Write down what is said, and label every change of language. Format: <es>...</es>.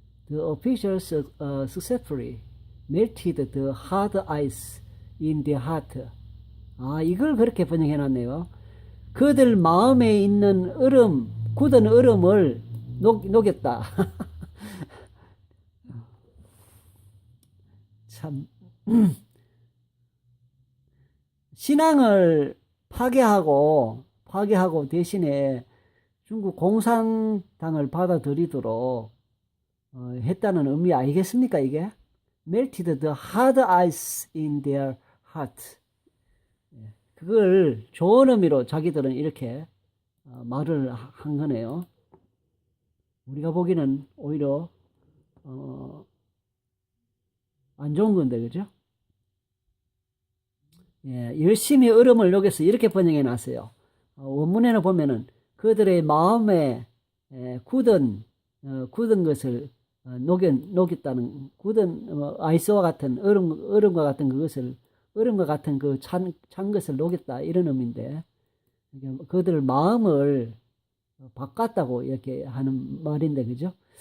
<en>The officials successfully melted the hard ice in their heart.</en> <ko>이걸 그렇게 번역해놨네요. 그들 마음에 있는 굳은 얼음을 녹였다. 참 신앙을 파괴하고 대신에 중국 공산당을 받아들이도록 했다는 의미 아니겠습니까? 이게</ko> <en>melted the hard ice in their heart.</en> <ko>그걸 좋은 의미로 자기들은 이렇게 말을 한 거네요. 우리가 보기는 오히려 안 좋은 건데, 그죠? 열심히 얼음을 녹여서 이렇게 번역해 놨어요. 원문에는 보면은 그들의 마음에 굳은 것을 녹였다는, 굳은 아이스와 같은 얼음과 같은 그것을, 얼음과 같은 그 찬 것을 녹였다 이런 의미인데, 그들 마음을 바꿨다고 이렇게 하는 말인데, 그죠?</ko>